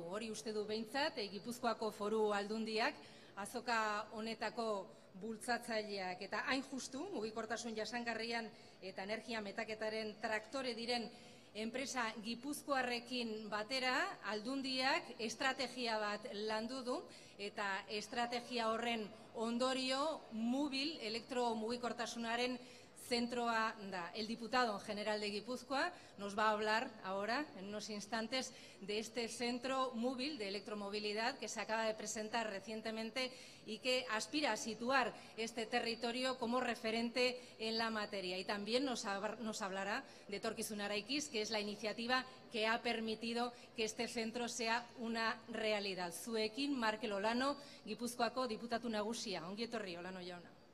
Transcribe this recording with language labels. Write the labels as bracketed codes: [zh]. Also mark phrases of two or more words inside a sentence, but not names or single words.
[eu] Hori uste du behintzat, Gipuzkoako Foru Aldundiak, azoka honetako bultzatzaileak, eta hain justu, mugikortasun jasangarrian eta energia metaketaren traktore diren enpresa gipuzkoarrekin batera, Aldundiak estrategia bat landu du, eta estrategia horren ondorio Mubil elektromugikortasunaren centroa da. [es] El diputado general de Guipúzcoa nos va a hablar ahora, en unos instantes, de este centro Mubil de electromovilidad que se acaba de presentar recientemente y que aspira a situar este territorio como referente en la materia. Y también nos hablará de Etorkizun Araikiz, que es la iniciativa que ha permitido que este centro sea una realidad. [eu] Zuekin, Markel Olano, Gipuzkoako diputatu nagusia. Ongi etorri, Olano jauna.